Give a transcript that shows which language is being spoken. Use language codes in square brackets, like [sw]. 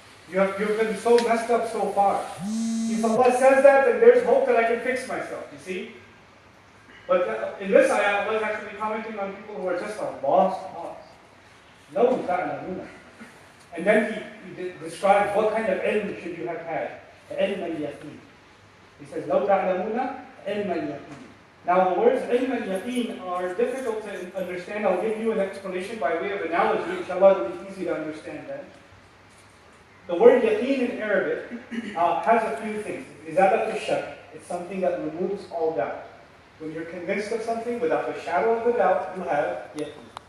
[en] You've been so messed up so far. If Allah says that, then there's hope that I can fix myself, you see? But in this ayah, Allah is actually commenting on people who are just a lost cause. [ar] لو تعلمون. [en] And then he describes what kind of ilm should you have had. [ar] علم اليقين. [en] He says, [ar] لو تعلمون علم اليقين. [en] Now the words [ar] علم اليقين [en] are difficult to understand. I'll give you an explanation by way of analogy. Inshallah, it'll be easy to understand that. The word yaqeen in Arabic has a few things. [ar] إزالة الشك. [en] It's something that removes all doubt. When you're convinced of something without a shadow of a doubt, you have yaqeen.